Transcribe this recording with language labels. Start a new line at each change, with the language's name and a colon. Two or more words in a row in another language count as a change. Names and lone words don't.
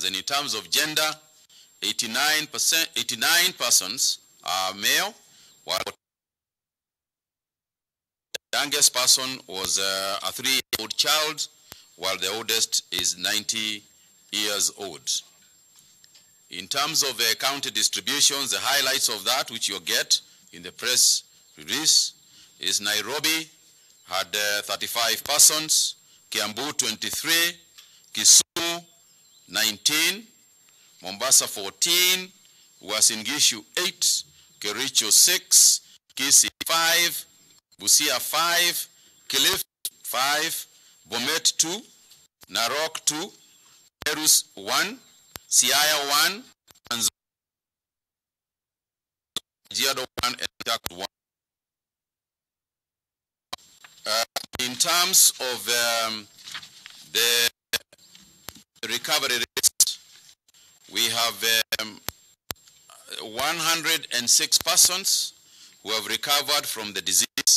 English: And in terms of gender, 89 persons are male, while the youngest person was a 3-year-old child, while the oldest is 90 years old. In terms of county distributions, the highlights of that which you'll get in the press release is Nairobi had 35 persons, Kiambu 23, Kisumu 19, Mombasa 14, Uasin Gishu 8, Kericho 6, Kisii 5, Busia 5, Kilifi 5, Bomet 2, Narok 2, Perus 1, Siaya 1, and Kajiado 1, and Taka 1. In terms of the recovery rates, we have 106 persons who have recovered from the disease.